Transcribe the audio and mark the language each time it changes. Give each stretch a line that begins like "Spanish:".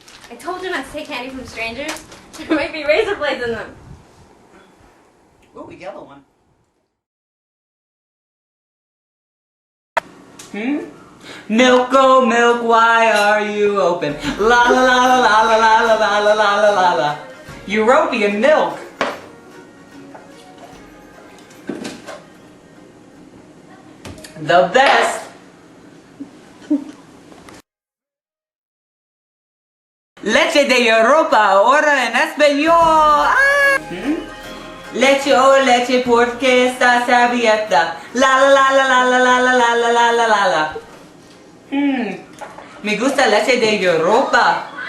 English: I told you not to take candy from strangers. There might be razor blades in them. Ooh, a yellow one. Milk, oh milk, why are you open? La la la la la la la la la la la la la. European milk. The best.
Spanish: Leche de Europa, ahora en español. Ah. Leche o leche porque estás abierta. La la la la la la la la la la la la la. Me gusta leche de Europa.